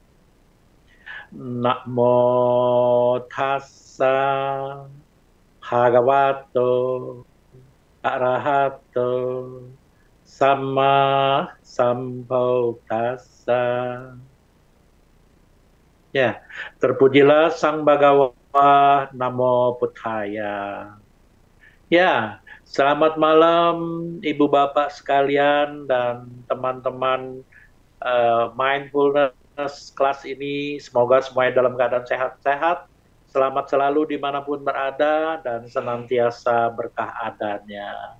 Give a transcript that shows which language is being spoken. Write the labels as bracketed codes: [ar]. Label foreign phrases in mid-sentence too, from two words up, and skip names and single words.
[pi] Namo tassa bhagavato arahato sama sambuddhassa. [id] Ya, terpujilah Sang Bhagawa, [pi] Namo Buddhaya. [id] Ya, selamat malam Ibu Bapak sekalian dan teman-teman mindfulness kelas ini. Semoga semuanya dalam keadaan sehat-sehat, selamat selalu dimanapun berada dan senantiasa berkah adanya.